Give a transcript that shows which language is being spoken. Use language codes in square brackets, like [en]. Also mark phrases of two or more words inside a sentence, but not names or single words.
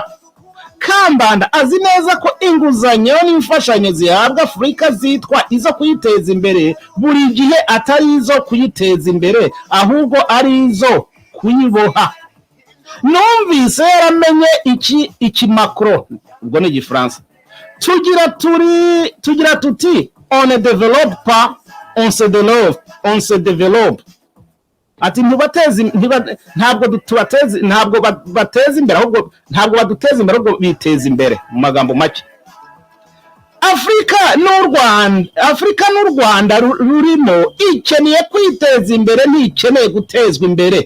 [rw] Kambanda azi neza ko inguzanyo n'imfashanyo zihabwa Afurika zitwa izo kuyiteza imbere buri gihe atari izo kuyiteza imbere, ahubwo ari izo kuyiboha. Numvise yaramenye iki Macron, ubwo ni Igifaransa, tugira tuti [fr] on ne développe pas, on se développe. [rw] Ati ntabwo bateza imbere, ahubwo ntabwo baduteza imbere, ahubwo biteza imbere. Mu magambo make, Afurika n'u Rwanda rurimo ikeneye kwiteza imbere, ntikeneye gutezwa imbere.